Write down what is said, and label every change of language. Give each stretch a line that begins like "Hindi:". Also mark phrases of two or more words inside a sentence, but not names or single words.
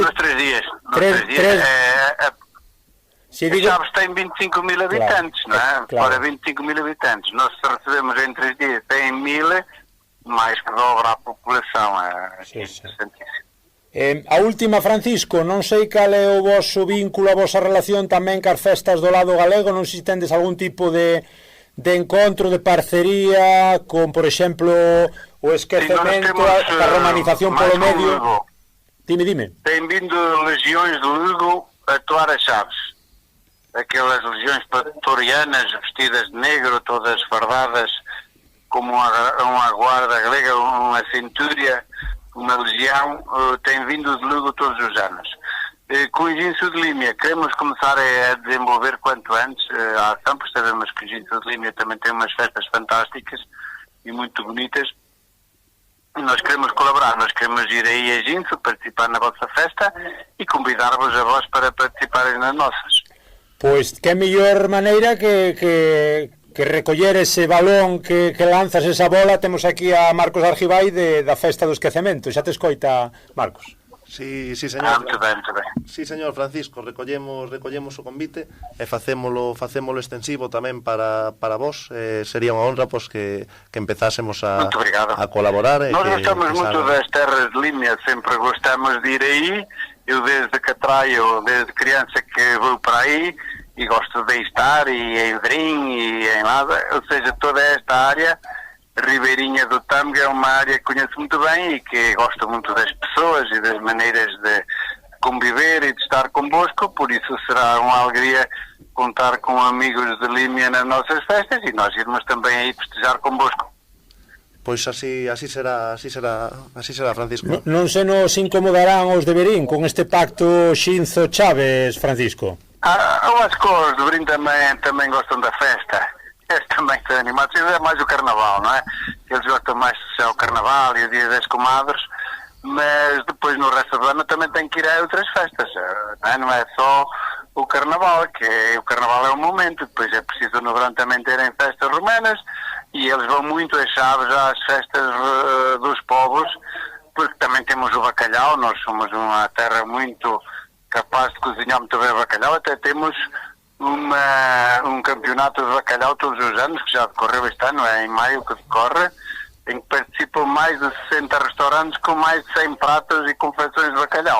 Portuguese: Nos 3 dias. Chaves tem 25.000 habitantes, claro, não é? Para 25.000 habitantes. Nós recebemos em 3 dias 100.000, mais que dobra a população. É interessantíssimo.
Galician: A última, Francisco, non sei cal é o vosso vínculo, a vosa relación tamén cas festas do lado galego, non sei se tendes algún tipo de encontro, de parcería con, por exemplo, o esquecemento, a romanización polo medio. Dime.
Portuguese: Tem vindo legiões de Lugo a atuar a Chaves. Aquelas legiões pretorianas vestidas de negro, todas fardadas como uma guarda galega, uma centúria, uma legião, tem vindo de Lugo todos os anos. Com o Ginso de Límia queremos começar a desenvolver quanto antes a ação, porque sabemos que o Ginso de Límia também tem umas festas fantásticas e muito bonitas. Nós queremos colaborar, nós queremos ir aí a Ginso, participar na vossa festa e convidar-vos a vós para participarem nas nossas.
Galician: Pois que mellor maneira que recoller ese balón que lanzas, esa bola. Temos aquí a Marcos Argibay da Festa do Esquecemento. Xa te escoita, Marcos. Sí, señor. Muito ben. Sí, señor Francisco, recollemos o convite e facémolo extensivo tamén para vos. Sería unha honra pois que empezásemos a colaborar.
Portuguese: Nós gostamos moito das terras de Limia, sempre gostamos de ir aí. Eu desde que traio, desde criança que vou para aí e gosto de estar, e em Vedrim e em Lada, ou seja, toda esta área ribeirinha do Tâmega é uma área que conheço muito bem e que gosto muito das pessoas e das maneiras de conviver e de estar convosco, por isso será uma alegria contar com amigos de Límia nas nossas festas e nós irmos também aí festejar convosco.
Galician: Pois así será, Francisco. Non se nos incomodarán os de Verín con este pacto Xinzo-Chaves, Francisco?
Portuguese: Eu acho que os de Verín também gostam da festa. Eles também estão animados. É mais o carnaval, não é? Eles gostam mais de ser o carnaval e o dia das comadres, mas depois no resto do ano também tem que ir a outras festas. Não é só o carnaval, que o carnaval é um momento, depois é preciso no verão também terem festas romanas e eles vão muito a Chaves às festas dos povos, porque também temos o bacalhau, nós somos uma terra muito capaz de cozinhar muito bem o bacalhau, até temos um campeonato de bacalhau todos os anos, que já decorreu este ano, é em maio que decorre, em que participam mais de 60 restaurantes com mais de 100 pratos e confecções de bacalhau.